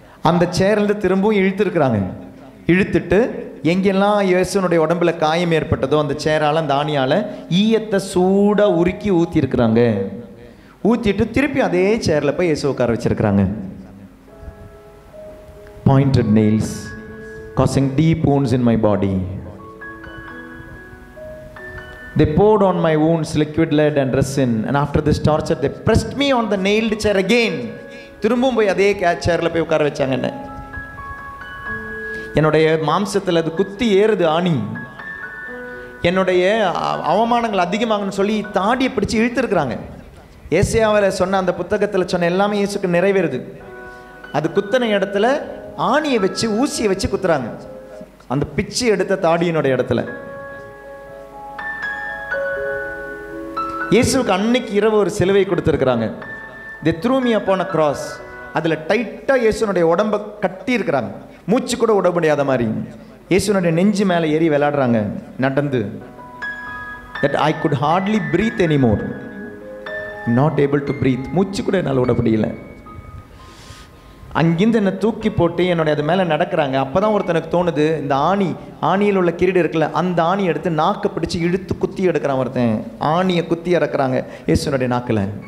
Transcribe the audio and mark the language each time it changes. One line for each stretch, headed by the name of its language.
Tamil: அந்த சேர்லேருந்து திரும்பவும் இழுத்துருக்குறாங்க. இழுத்துட்டு எங்கெல்லாம் இயேசுனுடைய உடம்புல காயம் ஏற்பட்டதோ அந்த சேரால், அந்த ஆணியால் ஈயத்தை சூடாக உருக்கி ஊற்றிருக்கிறாங்க. ஊற்றிட்டு திருப்பி அதே சேரில் போய் இயேசு உட்கார வச்சிருக்கிறாங்க.
English: Pointed nails causing deep wounds in my body. They poured on my wounds liquid lead and resin, and after this torture they pressed me on the nailed chair again.
Tamil: திரும்பவும் போய் அதே சேரில் போய் உட்கார வச்சாங்க. என்ன, என்னுடைய மாம்சத்தில் அது குத்தி ஏறுது ஆணி. என்னுடைய அவமானங்கள் அதிகமாகணும்னு சொல்லி தாடியை பிடிச்சி இழுத்துருக்குறாங்க. ஏசாயாவில் சொன்ன அந்த புத்தகத்தில் சொன்ன எல்லாமே இயேசுக்கு நிறைவேறுது. அது குத்தனை இடத்துல ஆணியை வச்சு ஊசியை வச்சு குத்துறாங்க, அந்த பிச்சு எடுத்த தாடியினுடைய இடத்துல. இயேசுக்கு அன்னைக்கு இரவு ஒரு சிலுவை கொடுத்துருக்குறாங்க.
English: They threw me upon a cross.
Tamil: அதில் டைட்டாக இயேசுனுடைய உடம்பை கட்டி இருக்கிறாங்க, மூச்சு கூட விட முடியாத மாதிரி. இயேசுனுடைய நெஞ்சு மேலே ஏறி விளையாடுறாங்க நடந்து.
English: That I could hardly breathe anymore. Not able to breathe.
Tamil: மூச்சு கூட என்னால் விட முடியல. அங்கிருந்து என்னை தூக்கி போட்டு என்னுடைய அது மேலே நடக்கிறாங்க. அப்போ தான் ஒருத்தனுக்கு தோணுது, இந்த ஆணியில் உள்ள கிரீடு இருக்குல்ல, அந்த ஆணியை எடுத்து நாக்கை பிடிச்சி இழுத்து குத்தி எடுக்கிறான் ஒருத்தன். ஆணியை குத்தி இறக்குறாங்க இயேசுனுடைய நாக்கில்.